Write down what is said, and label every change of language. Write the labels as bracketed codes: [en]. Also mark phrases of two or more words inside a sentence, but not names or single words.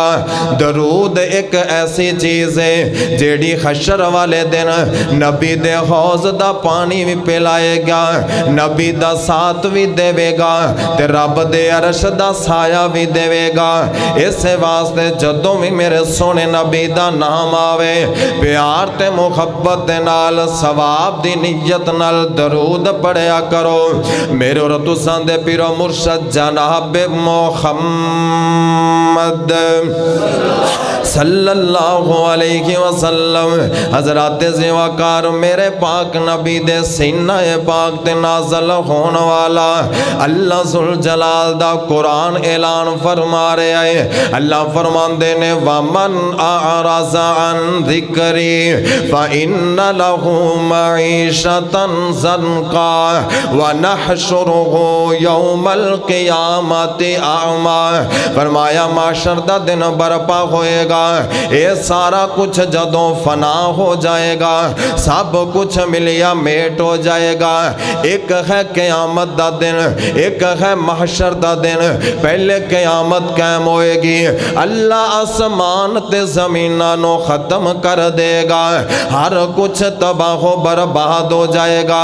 [pa] درود ایک ایسی چیز ہے جیہڑی حشر والے دن نبی دے حوض دا پانی بھی پلائے گا، نبی دا ساتھ بھی دیوے گا تے رب دے عرش دا سایہ بھی دیوے گا. اس واسطے جدوں بھی میرے سوہنے نبی دا نام آوے پیار تے محبت دے نال ثواب دی نیت نال درود پڑھیا کرو. میرے اور تساں دے پیرو مرشد جناب محمد [ar] صلى الله عليه وسلم [pa] حضرات ذیوقار میرے پاک نبی دے سینہ پاک تے نازل ہونے والا اللہ ذو الجلال دا قرآن اعلان فرما رہا ہے. اللہ فرماندے نے [ar] ومن أعرض عن ذكري فإن له معيشة ضنكا ونحشره يوم القيامة أعمى. [pa] فرمایا ماشر دا دن برپا ہوئے گا، یہ سارا کچھ جدوں فنا ہو جائے گا، سب کچھ ملیا میٹ ہو جائے گا. ایک ہے قیامت دا دن، ایک ہے محشر دا دن. پہلے قیامت قائم ہوئے گی، اللہ آسمان تے زمیناں نو ختم کر دے گا، ہر کچھ تباہ برباد ہو جائے گا.